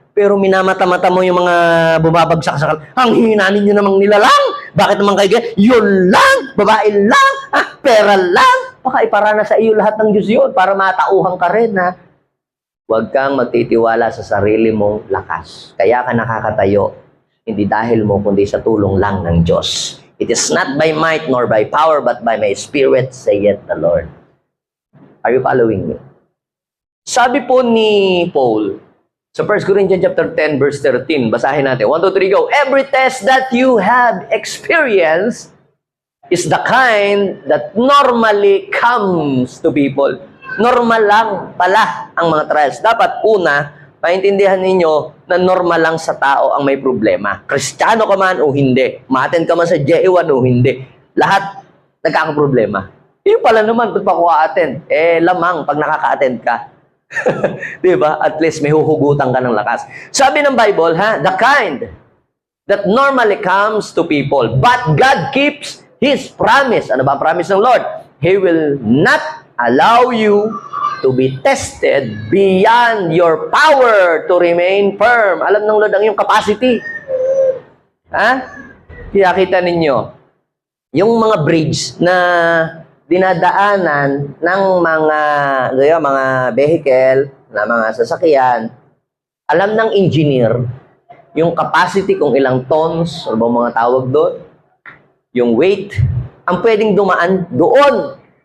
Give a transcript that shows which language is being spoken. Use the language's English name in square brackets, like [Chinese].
[Filipino] Pero minamata-mata mo yung mga bumabagsak sa kal. Ang hina ninyo namang nilalang. Bakit naman kayo ganyan? Yun lang, babae lang, pera lang. Baka iparana sa iyo lahat ng Diyos yun para matauhan ka rin, ha? Huwag kang magtitiwala sa sarili mong lakas. Kaya ka nakakatayo. Hindi dahil mo, kundi sa tulong lang ng Diyos. [English] It is not by might nor by power, but by my spirit, saith the Lord. Are you following me? [Filipino] Sabi po ni Paul, sa 1 Corinthians chapter 10, verse 13, basahin natin. 1, 2, 3, go. [English] Every test that you have experienced is the kind that normally comes to people. [Filipino] Normal lang pala ang mga trials. Dapat una, maintindihan ninyo na normal lang sa tao ang may problema. Kristiyano ka man o hindi. Ma-attend ka man sa J1 o hindi. Lahat nagkakaproblema. Yung pala naman, ba't pa ko a-attend? Lamang pag nakaka-attend ka. Diba? At least may huhugutan ka ng lakas. Sabi ng Bible, [English] the kind that normally comes to people. But God keeps His promise. [Filipino] Ano ba ang promise ng Lord? [English] He will not allow you to be tested beyond your power to remain firm. [Filipino] Alam ng Lord ang iyong capacity. Kaya kita ninyo, yung mga bridge na dinadaanan ng mga vehicle, na mga sasakyan, alam ng engineer, yung capacity kung ilang tons, ano ba mga tawag doon, yung weight, ang pwedeng dumaan doon.